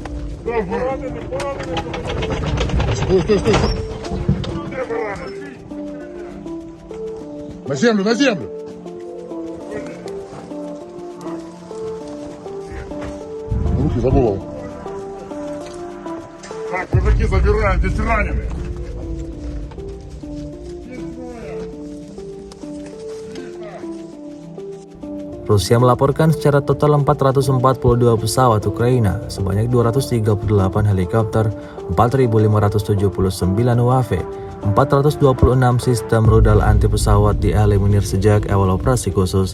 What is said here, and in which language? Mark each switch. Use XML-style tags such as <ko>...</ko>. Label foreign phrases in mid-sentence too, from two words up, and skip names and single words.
<ru>Стой! На землю, на землю! Руки за голову. Так, мужики, забираем, здесь раненые.</ru> <id>Rusia melaporkan secara total 442 pesawat Ukraina, sebanyak 238 helikopter, 4.579 UAV, 426 sistem rudal anti pesawat dieliminir sejak awal operasi khusus.</id>